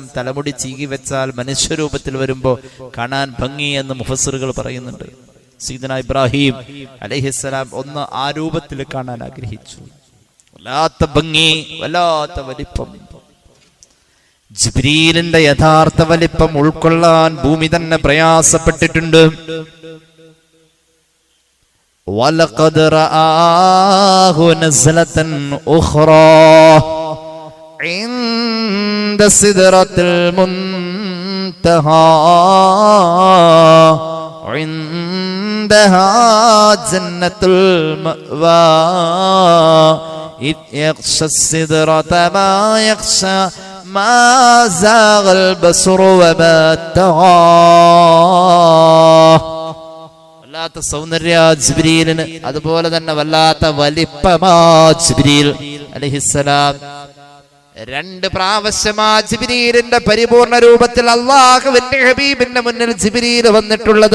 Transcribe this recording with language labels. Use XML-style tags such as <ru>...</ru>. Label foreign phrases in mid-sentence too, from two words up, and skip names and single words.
<ml>തലമുടി ചീകി വെച്ചാൽ മനുഷ്യരൂപത്തിൽ വരുമ്പോ കാണാൻ ഭംഗി എന്ന് മുഫസ്സിറുകൾ പറയുന്നുണ്ട്. സയ്യിദുനാ ഇബ്രാഹിം അലൈഹിസ്സലാം ഒന്ന് ആ രൂപത്തിൽ കാണാൻ ആഗ്രഹിച്ചു. വല്ലാത്ത ഭംഗി, വല്ലാത്ത വലിപ്പം. ജിബ്രീലിന്റെ യഥാർത്ഥ വലിപ്പം ഉൾക്കൊള്ളാൻ ഭൂമി തന്നെ പ്രയാസപ്പെട്ടിട്ടുണ്ട്.</ml> <ar>وَلَقَدْ رَآهُ نَزْلَةً أُخْرَى عِندَ سِدْرَةِ الْمُنْتَهَى عِندَهَا جَنَّةُ الْمَأْوَى إِذْ يَغْشَى السِّدْرَةَ مَا يَغْشَى مَا زَاغَ الْبَصَرُ وَمَا طَغَى.</ar> <ml>വല്ലാത്ത സൗന്ദര്യ ജിബ്രീലിന്, അതുപോലെ തന്നെ വല്ലാത്ത വലിപ്പമാ ജിബ്രീൽ അലൈഹിസ്സലാം. 2 പ്രാവശ്യമാ ജിബ്രീലിന്റെ പരിപൂർണ രൂപത്തിൽ അല്ലാഹുവിന്റെ ഹബീബിന്റെ മുന്നിൽ ജിബ്രീൽ വന്നിട്ടുള്ളത്.</ml>